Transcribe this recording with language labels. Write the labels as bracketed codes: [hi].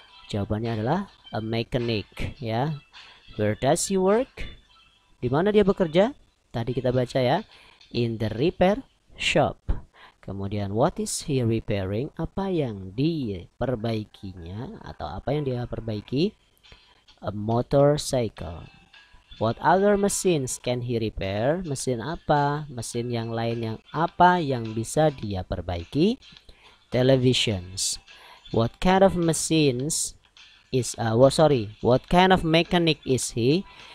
[id] Jawabannya adalah a mechanic ya. [en] Where does he work? [id] Di mana dia bekerja? Tadi kita baca ya, [en] in the repair shop. Kemudian what is he repairing? [id] Apa yang diperbaikinya atau apa yang dia perbaiki? [en] A motorcycle. What other machines can he repair? [id] Mesin apa? Mesin yang lain yang apa yang bisa dia perbaiki? [en] Televisions. What kind of machines is what kind of mechanic is he?